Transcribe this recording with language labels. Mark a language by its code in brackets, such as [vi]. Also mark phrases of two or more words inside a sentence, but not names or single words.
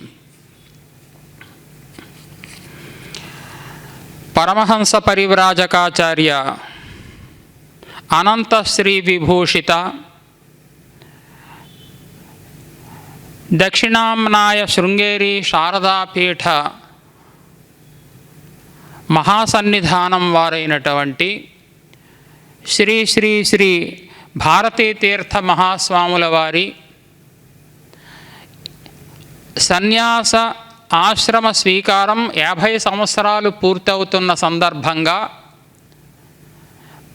[sa] परमहंस परिव्राजकाचार्य अनंत श्री विभूषित दक्षिणाम्नाय शृंगेरी शारदापीठ [te] महासन्निधानं वाరైనటువంటి శ్రీ శ్రీ శ్రీ భారతీ తీర్థ మహాస్వాముల వారి సన్యాస ఆశ్రమ స్వీకారం 50 సంవత్సరాలు పూర్తవుతున్న సందర్భంగా